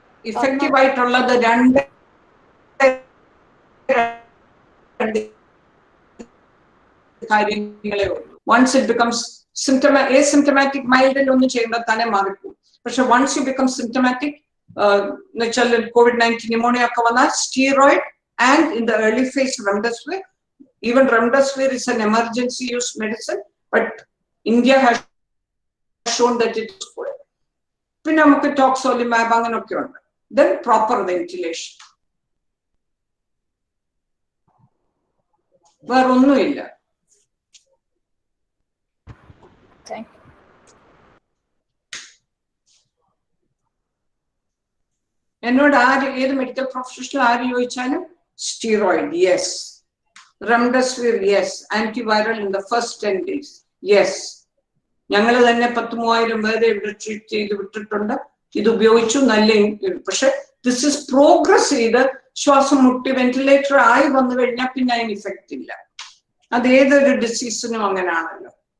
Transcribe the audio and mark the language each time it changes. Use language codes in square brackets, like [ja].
[ml] Effective ആയിട്ടുള്ളത് രണ്ട് കാര്യങ്ങളെ ഉള്ളൂ. [en] once it becomes asymptomatic [ml] മൈൽഡിൽ ഒന്നും ചെയ്യുമ്പോൾ തന്നെ മാറിപ്പോകും. പക്ഷെ [en] once you become symptomatic [ml] എന്ന് വെച്ചാൽ COVID-19 ന്യൂമോണിയ ഒക്കെ വന്നാൽ steroid and [en] In the early phase remdesivir. Even remdesivir is an emergency use medicine, but India has shown that it is good. [ml] പിന്നെ നമുക്ക് ടോക്സോലിമാബ് അങ്ങനെയൊക്കെ ഉണ്ട്. [en] Then proper ventilation. [ml] വേറൊന്നുമില്ല. എന്നോട് ഏത് മെഡിക്കൽ പ്രൊഫഷണൽ ആര് ചോദിച്ചാലും [en] Steroid yes, remdesivir yes, antiviral in the first 10 days yes. [ml] ഞങ്ങൾ തന്നെ 10,000 പേരെ ഇവിടെ ട്രീറ്റ് ചെയ്ത് വിട്ടിട്ടുണ്ട്. ഇത് ഉപയോഗിച്ചു നല്ല. പക്ഷെ [en] this is progress [ml] ചെയ്ത് ശ്വാസം മുട്ടി വെന്റിലേറ്റർ ആയി വന്നു കഴിഞ്ഞാൽ പിന്നെ അതിന് ഇഫക്റ്റ് ഇല്ല. അത് ഏതൊരു ഡിസീസിനും അങ്ങനെയാണല്ലോ.